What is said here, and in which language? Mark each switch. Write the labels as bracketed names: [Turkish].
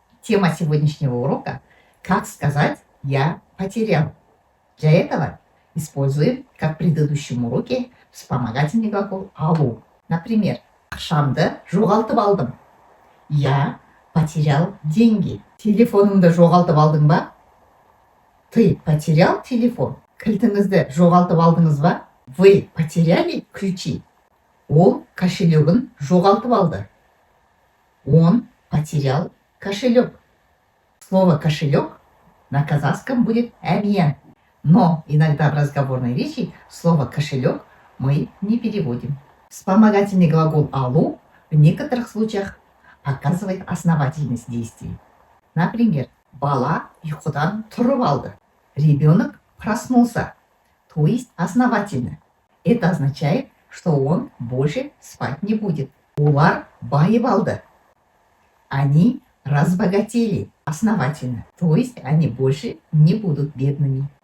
[Russian] Тема сегодняшнего урока – как сказать «я потерял». Для этого используем, как в предыдущем уроке, вспомогательный глагол «алу». Например, [Kazakh] ақшамды жоғалтып алдым. [Russian] Я потерял деньги. [Kazakh] Телефоныңды жоғалтып алдың ба? [Russian] Ты потерял телефон? [Kazakh] Кілтіңізді жоғалтып алдыңыз ба? [Russian] Вы потеряли ключи? [Kazakh] Ол кошелегін жоғалтып алды. [Russian] Он потерял кошелек. Слово «кошелек» на казахском будет «әмиян». Но иногда в разговорной речи слово «кошелек» мы не переводим. Вспомогательный глагол «алу» в некоторых случаях показывает основательность действий. Например, [Kazakh] бала ұйқыдан тұрып алды. [Russian] Ребенок проснулся, то есть основательно. Это означает, что он больше спать не будет. [Kazakh] Олар байып алды. [Russian] Они разбогатели основательно, то есть они больше не будут бедными.